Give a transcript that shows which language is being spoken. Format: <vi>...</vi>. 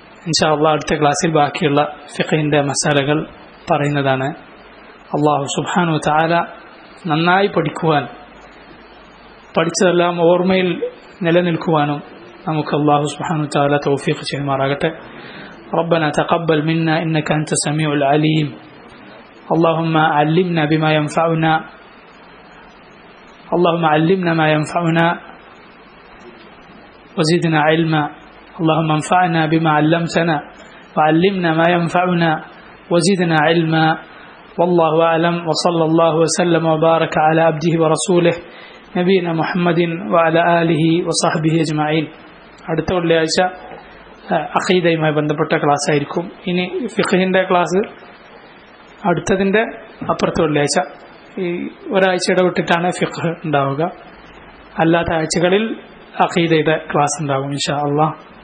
<ml>ഇൻഷാ അല്ലാഹ് അടുത്ത ക്ലാസ്സിൽ ബാക്കിയുള്ള ഫിഖഹിന്റെ മസാലകൾ പറയുന്നതാണ്. അല്ലാഹു സുബ്ഹാനഹു വ തആല നന്നായി പഠിക്കുവാൻ, പഠിച്ചതെല്ലാം ഓർമ്മയിൽ നിലനിൽക്കുവാനും നമുക്ക് അല്ലാഹു സുബ്ഹാനഹു വ തആല തൗഫീഖ് ചെയ്യുമാറാകട്ടെ.</ml> <ar>ربنا تقبل منا إنك أنت السميع العليم. اللهم علمنا بما ينفعنا، اللهم علمنا ما ينفعنا وزدنا علما. اللهم انفعنا بما علمتنا وعلمنا ما ينفعنا وزدنا علما. والله أعلم، وصلى الله وسلم وبارك على عبده ورسوله نبينا محمد وعلى آله وصحبه أجمعين.</ar> <ml>അടുത്ത വെള്ളിയാഴ്ച അഖീദയുമായി ബന്ധപ്പെട്ട ക്ലാസ് ആയിരിക്കും. ഇനി ഫിഖഹിന്റെ ക്ലാസ് അടുത്തതിന്റെ അപ്പുറത്തെ വെള്ളിയാഴ്ച, ഈ ഒരാഴ്ച ഇടവിട്ടിട്ടാണ് ഫിഖ് ഉണ്ടാവുക. അല്ലാത്ത ആഴ്ചകളിൽ അഖീദയുടെ ക്ലാസ് ഉണ്ടാകും ഇൻഷാ അല്ലാഹ്.</ml>